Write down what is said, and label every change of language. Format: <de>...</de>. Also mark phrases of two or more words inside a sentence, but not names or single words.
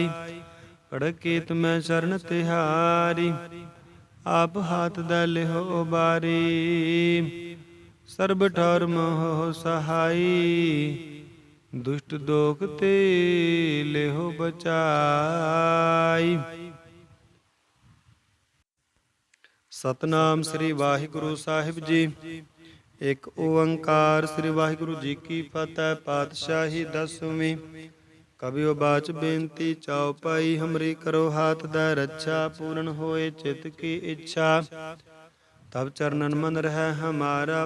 <bra>खड़ग केत मैं शरण तिहारी, आप हाथ द लेहो उबारी। सर्ब ठौर महो सहाई, दुष्ट दोख ते लेहो बचाई। सतनाम श्री वाहिगुरु साहिब जी। एक ओंकार श्री वाहिगुरु जी की फतेह। पातशाही 10वीं। कबियो बाच बेनती चौपाई। हमरी करो हाथ दै रक्षा। पूर्ण होए चित की इच्छा। तब चरणन मन रह हमारा।</bra>